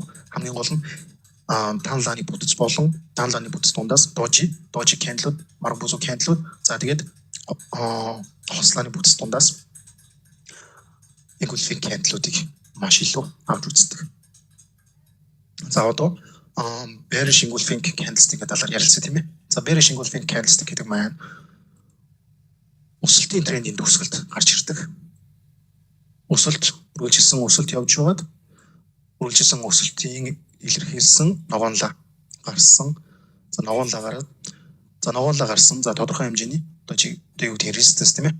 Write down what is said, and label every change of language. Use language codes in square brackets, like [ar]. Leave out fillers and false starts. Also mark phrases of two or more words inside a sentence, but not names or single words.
[mn] Хамгийн гол нь дан лааны бүтэц болон дан лааны бүтэц дундаас [en] doji candle- [mn] ууд, баруун бүзүү candle-ууд за тэгээд хос лааны бүтэц дундаас engulfing candle-уудыг маш илүү авч үздэг. За одоо [en] bearish engulfing candlestick- [mn] ийн талаар ярилцъя тийм ээ. За [en] bearish engulfing candlestick [mn] гэдэг маань өсөлтийн трендийн төгсгөлд гарч ирдэг. Үргэлжилсэн өсөлт явж байгаад үргэлжилсэн өсөлтийн илэрхийлсэн ногоонлаа гарсан. За ногоонлаа гарсан. За тодорхой хэмжээний одоо юу гэдэг resistance тийм ээ.